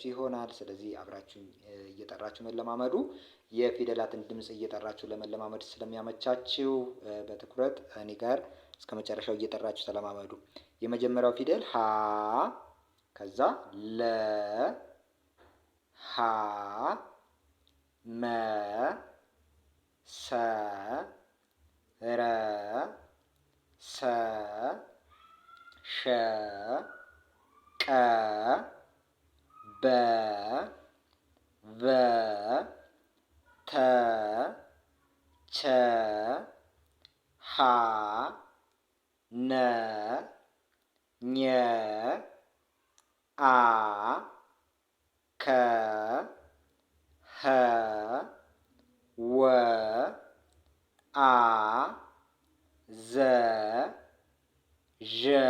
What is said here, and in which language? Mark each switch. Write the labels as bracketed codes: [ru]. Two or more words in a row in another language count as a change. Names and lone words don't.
[am] ይሆናል። ስለዚህ አብራችሁ እየጠራችሁ መለማመዱ የፊደላትን ድምፅ እየጠራችሁ ለመለማመድ ስለሚያመቻችሁ በትኩረት እኔ ጋር እስከ መጨረሻው እየጠራችሁ ተለማመዱ። የመጀመሪያው ፊደል ሀ፣ ከዛ ለ፣ ሀ፣ መ፣ ሰ፣ ረ፣ ሰ፣ ሸ፣ ቀ፣ በ፣ ቨ፣ ተ፣ ቸ፣ ሀ፣ ነ፣ ኘ፣ አ፣ ከ፣ ሀ፣ ወ፣ አ፣ ዘ፣ ዠ፣